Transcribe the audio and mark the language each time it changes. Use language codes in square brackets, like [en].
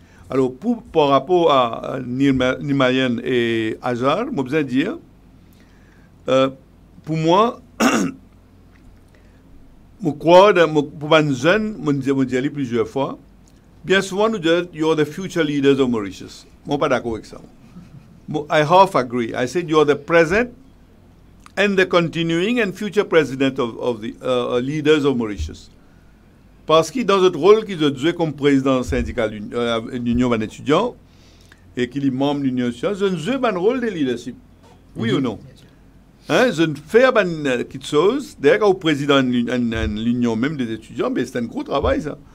[fr] Alors, par rapport à Niamalen et Azar, je besoin dire, pour moi, je crois, pour les jeunes, je dis plusieurs fois, bien souvent, nous disons, [en] you are the future leaders of Mauritius. [fr] Je ne suis pas d'accord avec ça. [en] I half agree. I said, you are the present and the continuing and future president of the leaders of Mauritius. [fr] Parce que dans notre rôle qu'ils ont joué comme président syndical de l'Union des étudiants et qu'il est membre de l'Union des étudiants, ils ont joué un rôle de leadership. Oui ou non? Hein, je ne fais pas quelque chose. D'ailleurs, au président de l'Union même des étudiants, mais c'est un gros travail, ça.